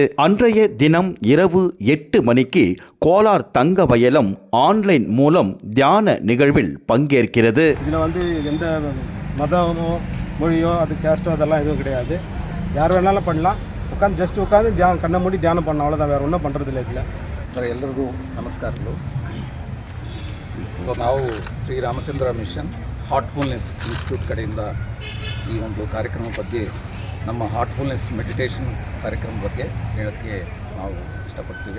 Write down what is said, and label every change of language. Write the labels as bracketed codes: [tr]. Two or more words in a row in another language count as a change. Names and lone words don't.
[ta] அன்றைய தினம் இரவு 8 மணிக்கு கோலார் தங்கவயலம் ஆன்லைன் மூலம் தியான நிகழ்வில் பங்கேற்கிறது. இதில் வந்து எந்த மதமோ மொழியோ அது கேஸ்டோ அதெல்லாம் எதுவும் கிடையாது. யார் வேணாலும் பண்ணலாம். உட்காந்து தியானம் கண்ணை மூடி தியானம் பண்ண, அவ்வளோதான். வேறு ஒன்றும் பண்ணுறதிಲ್ಲ. ಇதில் [kn] ಎಲ್ಲರಿಗೂ ನಮಸ್ಕಾರಗಳು. ಸೊ ನಾವು ಶ್ರೀರಾಮಚಂದ್ರ ಮಿಷನ್ ಹಾರ್ಟ್ಫುಲ್ನೆಸ್ ಇನ್ಸ್ಟಿಟ್ಯೂಟ್ ಕಡೆಯಿಂದ ಈ ಒಂದು ಕಾರ್ಯಕ್ರಮ ಬಗ್ಗೆ, ನಮ್ಮ [en] Heartfulness meditation [kn] ಕಾರ್ಯಕ್ರಮ ಬಗ್ಗೆ ಹೇಳೋಕ್ಕೆ ನಾವು ಇಷ್ಟಪಡ್ತೀವಿ.